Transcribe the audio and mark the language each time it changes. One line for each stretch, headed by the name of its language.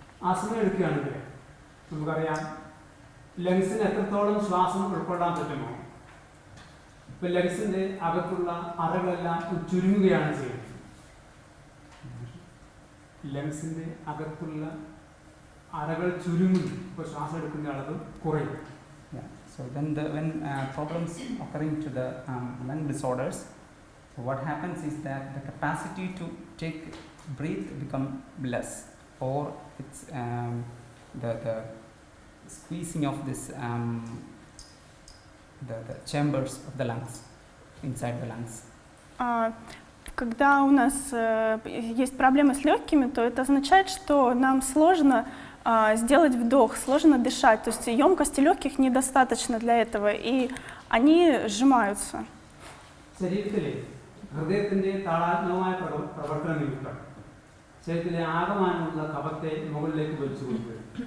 Malayalam: астмы എടുക്കുകയാണെങ്കിൽ നമുക്കറിയാം ലങ്സിന് എത്രത്തോളം ശ്വാസം ഉൾക്കൊള്ളാൻ പറ്റുമോ, ഇപ്പോൾ ലങ്സിൻ്റെ അകത്തുള്ള അറകളെല്ലാം ചുരുങ്ങുകയാണ് ചെയ്യുന്നത്. ലങ്സിൻ്റെ അകത്തുള്ള അറകൾ ചുരുങ്ങുന്നു, ഇപ്പോൾ ശ്വാസം എടുക്കുന്ന അളവ് കുറയും.
English: So then when problems occurring to the lung disorders, so what happens is that the capacity to breathe become less, or it's the squeezing of this the chambers of the lungs, inside the lungs.
Russian: Когда у нас есть проблемы с легкими, то это означает, что нам сложно сделать вдох, сложно дышать, то есть емкости легких недостаточно для этого, и они сжимаются.
Malayalam: ശരീരത്തിലെ ഹൃദയത്തിന്റെ താളാത്മകമായ പ്രവർത്തനം നിമിത്തം ശരീരത്തിലെ ആകമാനമുള്ള കഫത്തെ മുകളിലേക്ക് വലിച്ചു കൊണ്ടുവരും.